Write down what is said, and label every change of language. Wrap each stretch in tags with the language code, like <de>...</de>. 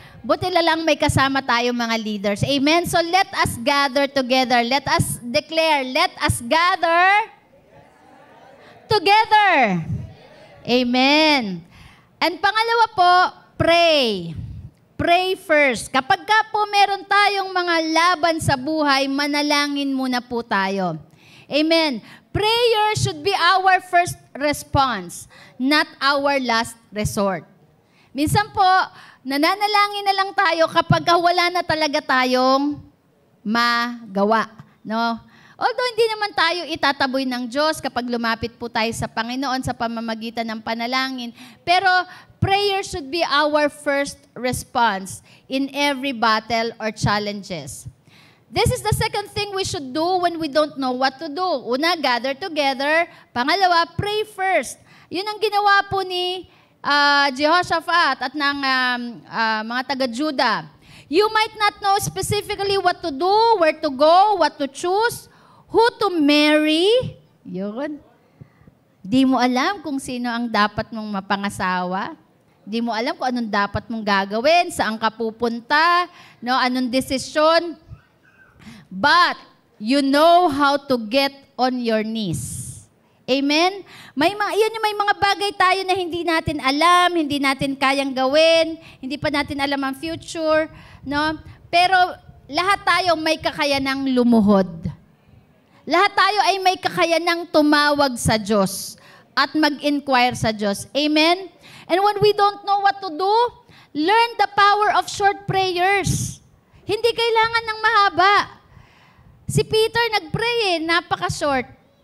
<tl>Buti na lang may kasama tayo mga leaders.</tl> <en>Amen? So let us gather together. Let us declare, let us gather together. Amen. And</en> <tl>pangalawa po,</tl> <en>pray. Pray first.</en> <tl>Kapag ka po meron tayong mga laban sa buhay, manalangin muna po tayo.</tl> <en>Amen. Prayer should be our first response, not our last resort.</en> <tl>Minsan po, nananalangin na lang tayo kapag wala na talaga tayong magawa. No? Although hindi naman tayo itataboy ng Diyos kapag lumapit po tayo sa Panginoon sa pamamagitan ng panalangin. Pero</tl> <en>prayer should be our first response in every battle or challenges. This is the second thing we should do when we don't know what to do.</en> <tl>Una,</tl> <en>gather together.</en> <tl>Pangalawa,</tl> <en>pray first.</en> <tl>Yun ang ginawa po ni Jehoshaphat at ng mga taga-Juda.</tl> <en>You might not know specifically what to do, where to go, what to choose, who to marry.</en> <tl>Yun. Di mo alam kung sino ang dapat mong mapangasawa. Di mo alam kung anong dapat mong gagawin, saan ka pupunta, no, anong desisyon.</tl> <en>But you know how to get on your knees. Amen?</en> <tl>May mga bagay tayo na hindi natin alam, hindi natin kayang gawin, hindi pa natin alam ang future, no? Pero lahat tayo may kakayanang lumuhod. Lahat tayo ay may kakayanang tumawag sa Diyos at mag-inquire sa Diyos.</tl> <en>Amen? And when we don't know what to do, learn the power of short prayers.</en> <tl>Hindi kailangan ng mahaba. Si Peter nag-pray napaka-short.</tl>